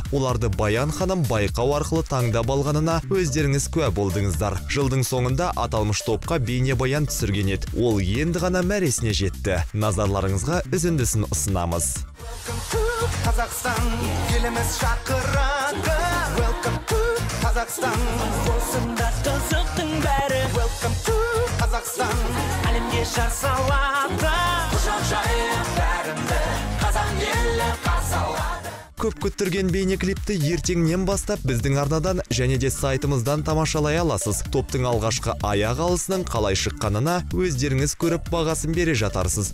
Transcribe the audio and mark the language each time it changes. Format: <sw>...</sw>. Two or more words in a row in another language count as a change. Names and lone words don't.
<kk>Оларды Баян ханым байқау арқылы таңдап алғанына өздеріңіз куә болдыңыздар. Жылдың соңында аталмыш топқа бейнебаян түсірген еді. Ол енді ғана мәресіне жетті. Назарларыңызға үзіндісін ұсынамыз. Қазақстан, еліміз шақырады.</kk> <en>Welcome to</en> <kk>Қазақстан, осында қызықтың бәрі.</kk> <en>Welcome to</en> <kk>Қазақстан, әлемге жар салады. Құшақ жайып бәрімді, қазақ елі қарсы алады. Көп күттірген бейнеклипті ертеңнен бастап біздің арнадан және де сайтымыздан тамашалай аласыз. Топтың алғашқы аяқ алысының қалай шыққанына өздеріңіз көріп бағасын бере жатарсыз.</kk>